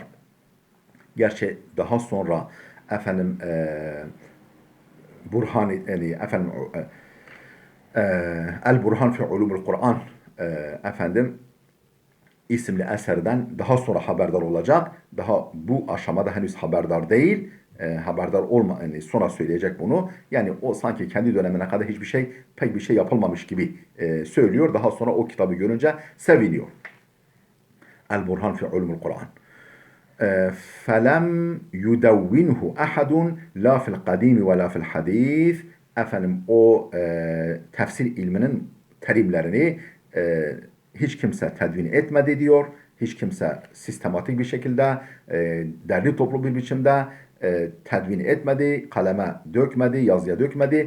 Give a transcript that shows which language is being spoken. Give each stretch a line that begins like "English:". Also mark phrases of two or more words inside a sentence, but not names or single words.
Turkish: Gerçi daha sonra efendim El Burhan fi Ulumul Kur'an efendim isimli eserden daha sonra haberdar olacak. Daha bu aşamada henüz haberdar değil. haberdar olma, yani sonra söyleyecek bunu. Yani o sanki kendi dönemine kadar hiçbir şey, pek bir şey yapılmamış gibi söylüyor. Daha sonra o kitabı görünce seviniyor. El-Burhan fi Ulumul Kur'an.
Arabic: فَلَمْ يُدَوِّنْهُ أَحَدٌ لَا فِي الْقَدِيمِ وَلَا فِي الْحَدِيثِ.
Turkish: Efendim o tefsir ilminin terimlerini hiç kimse tedvin etmedi diyor. Hiç kimse sistematik bir şekilde derli toplu bir biçimde tedvin etmedi, kaleme dökmedi, yazıya dökmedi.